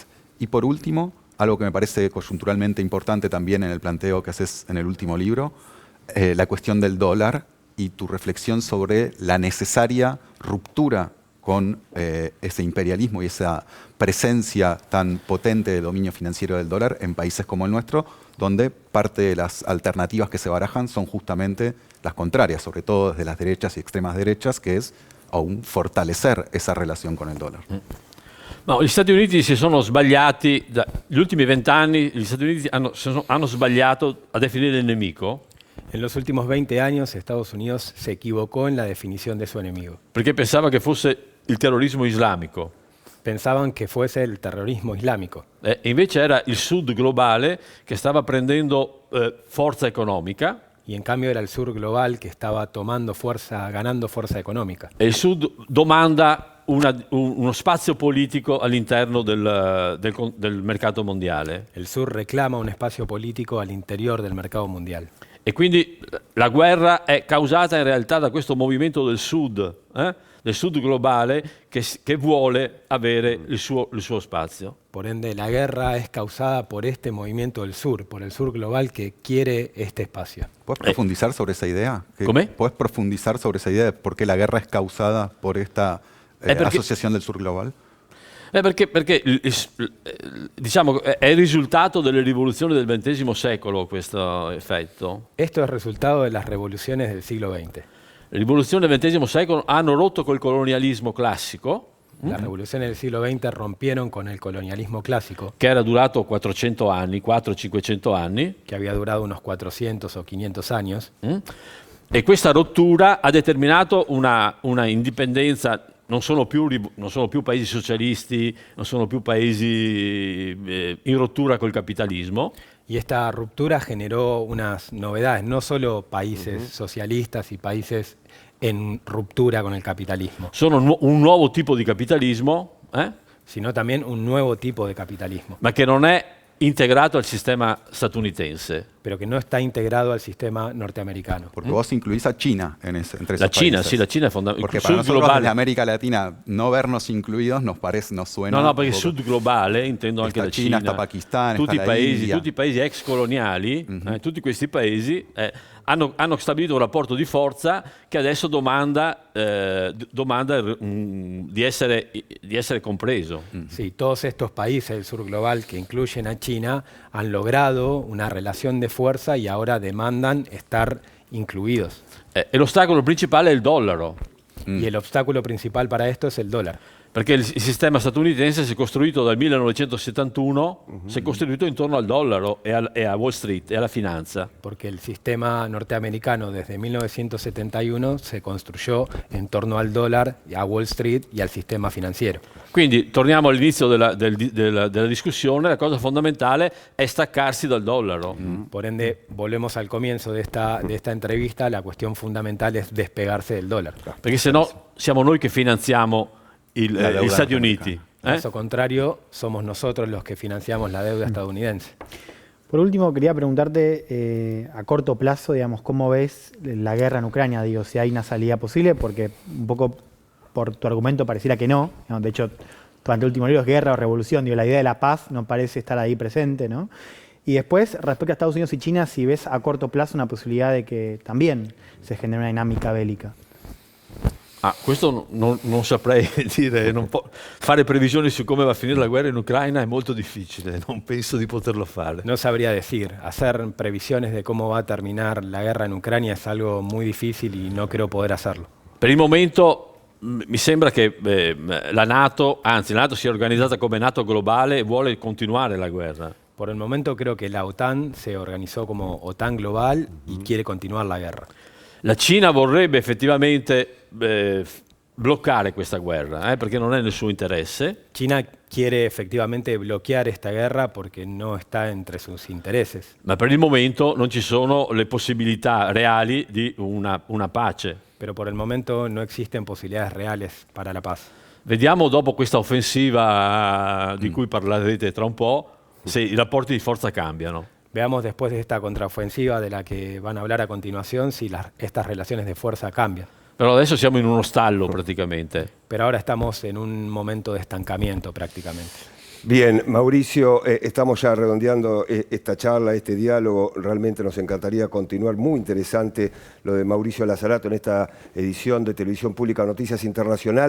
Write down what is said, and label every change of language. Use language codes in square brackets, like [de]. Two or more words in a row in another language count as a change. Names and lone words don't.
[es] Y por último, algo que me parece coyunturalmente importante también en el planteo que haces en el último libro, la cuestión del dólar y tu reflexión sobre la necesaria ruptura con ese imperialismo y esa presencia tan potente de dominio financiero del dólar en países como el nuestro, donde parte de las alternativas que se barajan son justamente las contrarias, sobre todo desde las derechas y extremas derechas, que es aún fortalecer esa relación con el dólar. [it] No, gli Stati Uniti si sono sbagliati, negli ultimi 20 anni gli Stati Uniti hanno sbagliato a definire il nemico. [es] En los últimos 20 años Estados Unidos se equivocó en la definición de su enemigo. [it] Perché pensava che fosse il terrorismo islamico. [es] pensaban que fuese el terrorismo islámico. [it] Invece era il sud globale che stava prendendo forza economica. [es] Y en cambio era el sur global que estaba tomando fuerza, ganando fuerza económica. [it] E il Sud domanda uno spazio politico all'interno del mercato mondiale. [es] El sur reclama un espacio político al interior del mercado mundial. [it] E quindi la guerra è causata in realtà da questo movimento del Sud globale che vuole avere il suo spazio. [es] Por ende, la guerra es causada por este movimiento del sur, por el sur global que quiere este espacio. ¿Puedes profundizar sobre esa idea? ¿Cómo? ¿Puedes profundizar sobre esa idea de por qué la guerra es causada por esta asociazione del sur global? [it] Perché diciamo, è il risultato delle rivoluzioni del XX secolo questo effetto. [es] Esto es resultado de las revoluciones del siglo XX. [it] Le rivoluzioni del XX secolo hanno rotto col colonialismo classico, [es] Las revoluciones del siglo XX rompieron con el colonialismo clásico, [it] che era durato 400 anni, 400-500 anni, [es] que había durado unos 400 o 500 años. [it] e questa rottura ha determinato una indipendenza. Non sono più paesi socialisti, non sono più paesi in rottura col capitalismo. [es] Y esta ruptura generó unas novedades, no solo países socialistas y países en ruptura con el capitalismo, [it] Sono un nuovo tipo di capitalismo, [es] sino también un nuevo tipo de capitalismo, [it] ma che non è integrato al sistema statunitense. [es] pero que no está integrado al sistema norteamericano. Porque vos incluís a China entre esos [it] La Cina, [es] países. [it] sì, la Cina è fondamentale. [es] Porque [it] Il [es] para [it] Sud [es] nosotros [it] globale. [es] desde América Latina no vernos incluidos nos suena... [it] No, perché il [es] un poco- [it] Sud globale, intendo anche Sta la Cina, Cina, sta Pakistan, tutti sta la India. tutti i paesi ex coloniali, tutti questi paesi hanno stabilito un rapporto di forza che adesso domanda di essere compreso. [es] Sí, todos estos países del sur global que incluyen a China han logrado una relación de fuerza y ahora demandan estar incluidos. [it] E l'ostacolo principale è il dollaro, [es] Y el obstáculo principal para esto es el dólar, [it] perché il sistema statunitense si è costruito dal 1971, si è costruito intorno al dollaro e a Wall Street e alla finanza. [es] porque el sistema norteamericano desde 1971 se construyó en torno al dólar, a Wall Street y al sistema financiero. [it] Quindi torniamo all'inizio della discussione, la cosa fondamentale è staccarsi dal dollaro. [es] Por ende, volvemos al comienzo de esta entrevista, la cuestión fundamental es despegarse del dólar. [it] Perché se no siamo noi che finanziamo gli [es] deuda [it] Stati Uniti. [es] Caso contrario, somos nosotros los que financiamos la deuda estadounidense. Por último, quería preguntarte a corto plazo, digamos, ¿cómo ves la guerra en Ucrania? Digo, si hay una salida posible, porque un poco por tu argumento pareciera que no. De hecho, durante el último libro es guerra o revolución. Digo, la idea de la paz no parece estar ahí presente, ¿no? Y después, respecto a Estados Unidos y China, si ves a corto plazo una posibilidad de que también se genere una dinámica bélica. [it] Questo non saprei dire, fare previsioni su come va a finire la guerra in Ucraina è molto difficile, non penso di poterlo fare. [es] No sabría decir. Hacer previsiones de cómo va a terminar la guerra en Ucrania es algo muy difícil y no creo poder hacerlo. [it] Per il momento mi sembra che la NATO si è organizzata come NATO globale e vuole continuare la guerra. [es] Por el momento creo que la OTAN se organizó como OTAN global y quiere continuar la guerra. [it] La Cina vorrebbe effettivamente bloccare questa guerra, perché non è nel suo interesse. [es] China quiere efectivamente bloquear esta guerra porque no está entre sus intereses. [it] Ma per il momento non ci sono le possibilità reali di una pace. [es] Pero por el momento no existen posibilidades reales para la paz. [it] Vediamo dopo questa offensiva di cui parlerete tra un po', se i rapporti di forza cambiano. [es] Veamos después de esta contraofensiva de la que van a hablar a continuación si estas relaciones de fuerza cambian. [it] Però adesso siamo in uno stallo praticamente. [es] Pero ahora estamos en un momento de estancamiento prácticamente. Bien, Mauricio, estamos ya redondeando esta charla, este diálogo. Realmente nos encantaría continuar. Muy interesante lo de Mauricio Lazarato en esta edición de Televisión Pública Noticias Internacional.